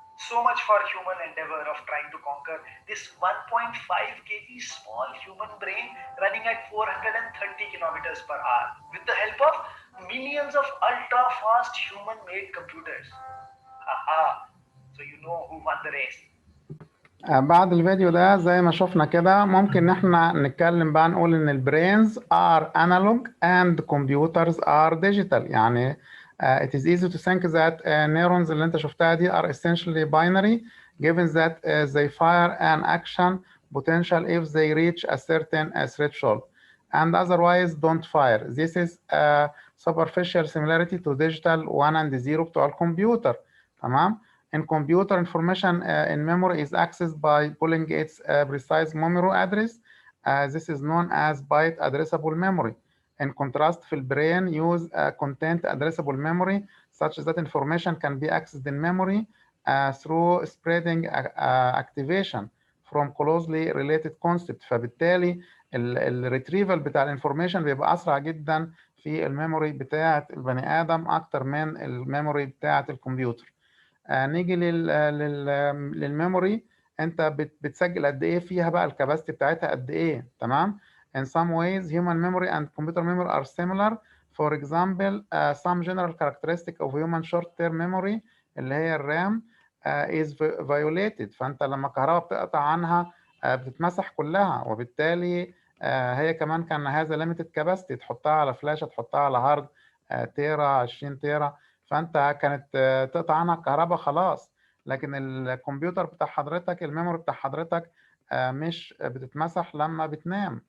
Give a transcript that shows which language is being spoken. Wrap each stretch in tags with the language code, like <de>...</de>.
<en>So much for human endeavor of trying to conquer this 1.5 kg small human brain running at 430 kilometers per hour with the help of millions of ultra fast human made computers. Haha, so you know who won the race.</en> <ar>بعد الفيديو ده زي ما شفنا كده ممكن ان احنا نتكلم بقى نقول ان البرينز</ar> <en>are analog and computers are digital.</en> <ar>يعني</ar> <en>it is easy to think that neurons</en> <ar>اللي انت شفتها دي</ar> <en>are essentially binary given that they fire an action potential if they reach a certain threshold and otherwise don't fire. This is a superficial similarity to digital 1 and 0</en> <ar>بتوع الكمبيوتر. تمام.</ar> <en>In computer, information in memory is accessed by pulling its precise memory address. This is known as byte addressable memory. In contrast,</en> <ar>في البرين</ar> <en>use content addressable memory such that information can be accessed in memory through spreading activation from closely related concepts.</en> <ar>فبالتالي الريتريفال بتاع الانفورميشن بيبقى اسرع جدا في الميموري بتاعه البني ادم اكتر من الميموري بتاعه الكمبيوتر. نيجي للميموري، انت بتسجل قد ايه فيها بقى، الكباستي بتاعتها قد ايه. تمام.</ar> <en>In some ways human memory and computer memory are similar. For example, some general characteristic of human short-term memory</en> <ar>اللي هي الرام</ar> <en>is violated.</en> <ar>فانت لما الكهرباء بتقطع عنها بتتمسح كلها، وبالتالي هي كمان كان هذا</ar> <en>limited capacity،</en> <ar>تحطها على فلاشة، تحطها على هارد تيرا 20 تيرا، فانت كانت تقطع عنها الكهرباء خلاص. لكن الكمبيوتر بتاع حضرتك، الميموري بتاع حضرتك مش بتتمسح لما بتنام.</ar>